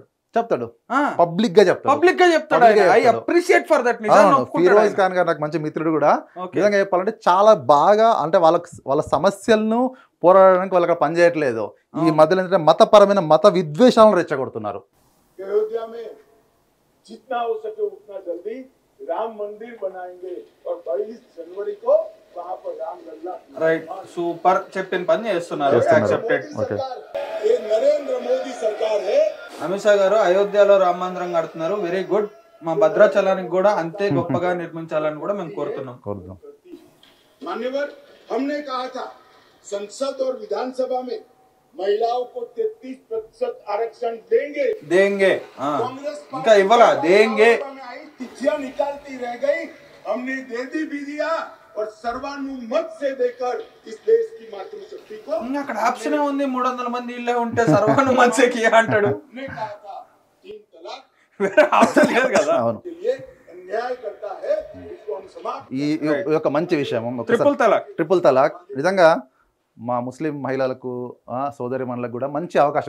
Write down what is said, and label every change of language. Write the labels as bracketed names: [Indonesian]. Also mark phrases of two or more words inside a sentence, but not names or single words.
[Telugu] పబ్లిక్ గా చెప్తాడు. [English] I appreciate for that. [Telugu] ఫిరోజ్ ఖాన్ గారు నాకు మంచి మిత్రుడు కూడా. నిజంగా చెప్పాలంటే చాలా బాగా, అంటే వాళ్ళ సమస్యలను పోరాడడానికి వాళ్ళకి పనిచేయట్లేదు. ఈ మధ్యలో ఏంటంటే మతపరమైన మత విద్వేషాలను రెచ్చగొడుతున్నారు. [Hindi] राम मंदिर बनाएंगे और 22 जनवरी को वहां पर रामलल्ला. [Telugu] రైట్, సూపర్. చెప్పిన పని చేస్తున్నారు. యాక్సెప్టెడ్. [Hindi] ये नरेंद्र मोदी सरकार है. [Telugu] అమిత్ షా గారు అయోధ్యలో రామ మందిరం కడుతున్నారు, [English] very good. [Telugu] మా భద్రాచలానికి కూడా అంతే గొప్పగా నిర్మించాలని కూడా మేము కోరుతున్నాం. [Hindi] मान्यवर, हमने कहा था संसद और विधानसभा में महिलाओं को 33% आरक्षण देंगे. [Telugu] ఇంకా ఇవ్వాలా? [Hindi] देंगे. तिथियां निकालती रह गई, हमने दे भी दिया और सर्वानुमत से देकर इस देश की मातृशक्ति को. [Telugu] అక్కడ ఆప్షన్ ఉంది, 300 మంది ఇళ్ళే ఉంటే [Hindi] सर्वानुमत से किया [Telugu] అంటాడు. వేరే ఆప్షన్ లేదు కదా. ఈ ఒక మంచి విషయం ట్రిపుల్ తలాక్ నిజంగా మా ముస్లిం మహిళలకు సోదరిమణులకు కూడా మంచి అవకాశం.